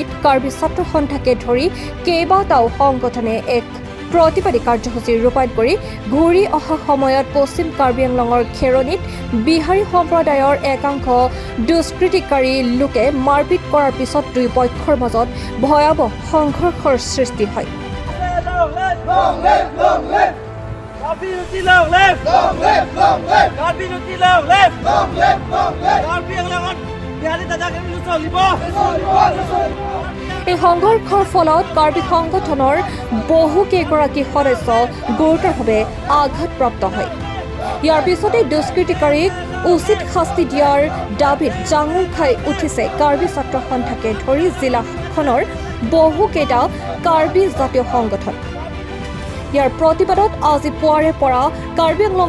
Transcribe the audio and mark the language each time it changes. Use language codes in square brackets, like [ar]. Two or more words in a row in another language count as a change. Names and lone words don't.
[as] কাৰ্বি ছাত্ৰ সন্থাকে ধৰি কেইবাটাও সংগঠনে এক প্ৰতিবাদী কাৰ্যসূচী ৰূপায়ণ কৰি ঘূৰি অহা সময়ত পশ্চিম কাৰ্বি আংলঙৰ খেৰণিত বিহাৰী সম্প্ৰদায়ৰ একাংশ দুষ্কৃতিকাৰী লোকে মাৰপিট কৰাৰ পিছত দুই পক্ষৰ মাজত ভয়াৱহ সংঘৰ্ষৰ সৃষ্টি হয় [en] Karbi Unti long live! Long live! Long live! Karbi Unti long live! Long live! Long live! [mjw] Karbi Anglong Bihari Dada Karbi Nusolibo! [as] এই সংঘৰ্ষৰ ফলত কাৰ্বি সংগঠনৰ বহু কেইগৰাকী সদস্য গুৰুতৰভাৱে আঘাতপ্ৰাপ্ত হয় ইয়াৰ পিছতে দুষ্কৃতিকাৰীক উচিত শাস্তি দিয়াৰ দাবীত জাঙুৰ খাই উঠিছে কাৰ্বি ছাত্ৰ সন্থাকে ধৰি জিলাখনৰ বহুকেইটা কাৰ্বি জাতীয় সংগঠন ইয়াৰ প্ৰতিবাদত আজি পুৱাৰে পৰা কাৰ্বি আংলং